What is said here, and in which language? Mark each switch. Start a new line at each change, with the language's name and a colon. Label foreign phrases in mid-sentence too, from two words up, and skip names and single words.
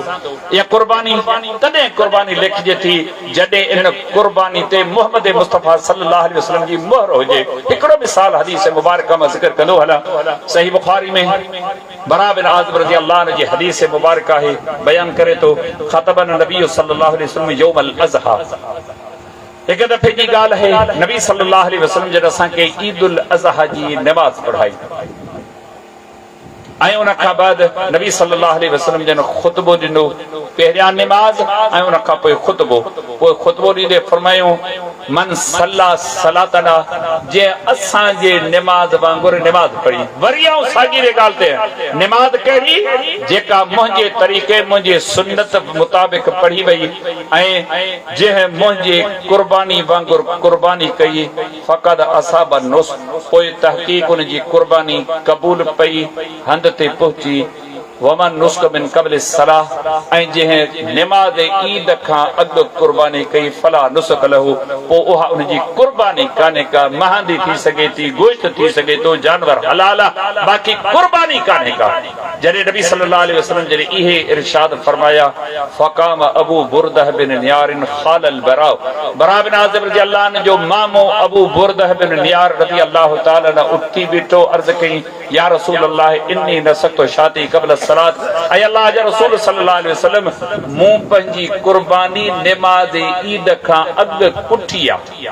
Sindhi: इहा कुर्बानी तॾहिं कुर्बानी लिखिजे थी जॾहिं इन कुर्बानी ते मोहम्मद मुस्तफ़ा
Arabic: صلى الله عليه وسلم
Sindhi: जी मोहर हुजे। हिकिड़ो मिसाल हदीस मुबारक मां ज़िक्र कंदो हलां। सही बुखारी में बरा बिन आज़िब
Arabic: رضي الله عنه
Sindhi: जी हदीस मुबारक आहे, बयान करे थो
Arabic: خطبنا النبي صلى الله عليه وسلم يوم الأضحى.
Sindhi: हिकु दफ़े जी ॻाल्हि आहे, नबी
Arabic: صلى الله عليه وسلم
Sindhi: जॾहिं असांखे ईद उल अज़हा जी नमाज़ पढ़ाई, ऐं उन खां बाद नबी
Arabic: صلى الله عليه وسلم
Sindhi: जन ख़ुतबो ॾिनो, पहिरियां निमाज़ ऐं उन खां पोइ ख़ुतबो ॾींदे फरमायो
Arabic: من صلى صلاتنا,
Sindhi: जे असांजे निमाज़ वांगुरु निमाज़ पढ़ी। वरी आऊं साॻी ॻाल्हि ते निमाज़ कहिड़ी जेका मुंहिंजे तरीक़े मुंहिंजे सुन्नत मुताबिक़ पढ़ी वई ऐं जंहिं मुंहिंजे कुर्बानी वांगुरु कुर्बानी कई
Arabic: فقد أصاب النسك,
Sindhi: पोइ तहक़ीक़ उन जी कुर्बानी क़बूल पई, हंध ते पहुची।
Arabic: ومن نسك من قبل الصلاة,
Sindhi: ऐं जंहिं निमाज़ ईद खां अॻु कुर्बानी कई
Arabic: فلا نسك له,
Sindhi: पोइ उहा उन जी कुर्बानी कान्हे का, महांदी थी सघे थी, गोश्त थी सघे थो, जानवर हलाल आहे, बाक़ी कुर्बानी कान्हे का। जॾहिं नबी
Arabic: صلى الله عليه وسلم
Sindhi: जॾहिं इहे इरशाद फरमाया
Arabic: فقام أبو بردة بن نيار خال البراء,
Sindhi: बरा बिन आज़िब
Arabic: رضي الله عنه
Sindhi: जो मामो अबू बुरदह बिन नियार
Arabic: رضي الله تعالى عنه
Sindhi: उथी बीठो, अर्ज़ कई
Arabic: يا رسول الله إني نسكت شاتي قبل الصلاة,
Sindhi: ऐं अल्लाह जा रसूल
Arabic: صلى الله عليه وسلم
Sindhi: मूं पंहिंजी कुर्बानी निमाज़ ईद खां अॻु कुठी आहे।